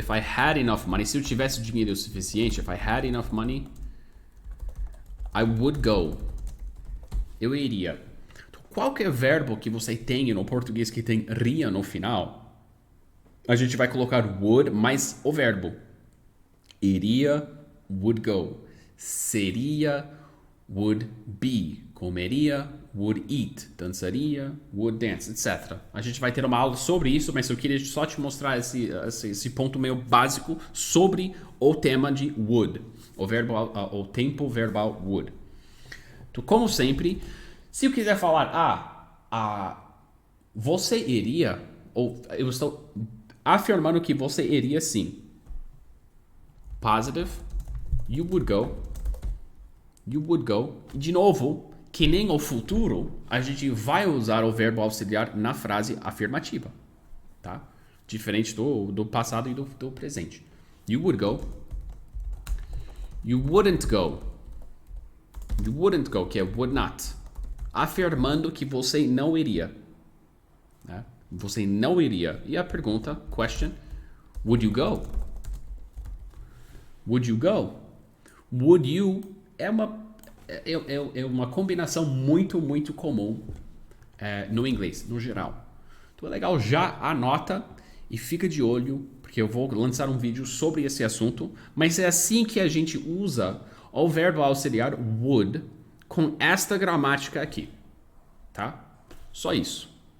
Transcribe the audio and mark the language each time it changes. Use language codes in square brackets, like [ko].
[en] If I had enough money, [pt] se eu tivesse dinheiro o suficiente, [en] if I had enough money, I would go. [pt] Eu iria. Então, qualquer verbo que você tenha no português que tem ria no final, a gente vai colocar would mais o verbo. [en] Iria, would go. Seria, would be. Comeria, would eat. Dançaria, would dance, etc. [pt] A gente vai ter uma aula sobre isso, mas eu queria só te mostrar esse ponto meio básico sobre o tema de would. O tempo verbal would. Então, como sempre, se eu quiser falar, você iria, ou eu estou afirmando que você iria sim. [en] Positive, you would go. You would go. [pt] E de novo, que nem o futuro, a gente vai usar o verbo auxiliar na frase afirmativa, tá? Diferente do passado e do presente. [en] You would go. You wouldn't go. You wouldn't go, [pt] que é [en] would not. [pt] Afirmando que você não iria. Né? Você não iria. E a pergunta, [en] question, would you go? Would you go? [pt] Would you é uma combinação muito, muito comum no inglês, no geral. Então é legal, já anota e fica de olho, porque eu vou lançar um vídeo sobre esse assunto, mas é assim que a gente usa o verbo auxiliar would com esta gramática aqui, tá? Só isso.